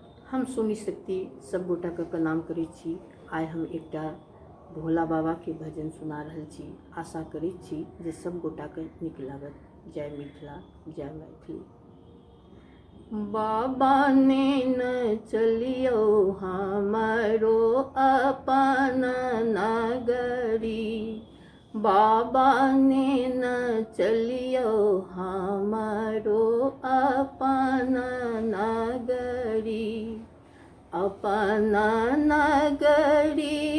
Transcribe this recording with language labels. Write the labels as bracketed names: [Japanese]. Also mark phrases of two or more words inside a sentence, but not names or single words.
[Maithili] हम सुनी शक्ति सब गोटा के प्रणाम करै छी। आइ हम एकटा भोला बाबा के भजन सुना रहल छी। आशा करै छी जे सब गोटा के नीक लागत। जय मिथिला, जय मैथिली। बाबा ने न चलियो हमरो अपन नगरी, बाबा ने न चलियो हमरो अपन नगरी, अपन नगरी